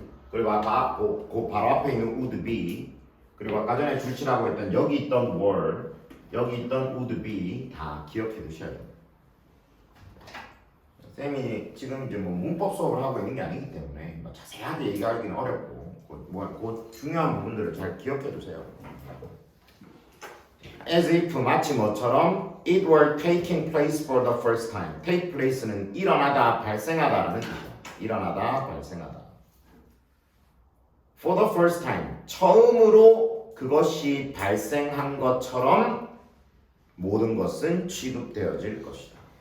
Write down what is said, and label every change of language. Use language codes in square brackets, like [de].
[ko] 그리고 아까 그 바로 앞에 있는 would be. 그리고 아까 전에 줄치라고 했던 여기 있던 were, 여기 있던 would be 다 기억해 두셔야 돼요. 쌤이 지금 이제 뭐 문법 수업을 하고 있는 게 아니기 때문에 뭐 자세하게 얘기하기는 어렵고 그 중요한 부분들을 잘 기억해 두세요. [en] as if [ko] 마치 뭐처럼 [en] it were taking place for the first time. [ko] take place는 일어나다, 발생하다라는 뜻이야. 일어나다, 발생하다. [en] for the first time [ko] 처음으로 그것이 발생한 것처럼 모든 것은 취급되어질 것이다.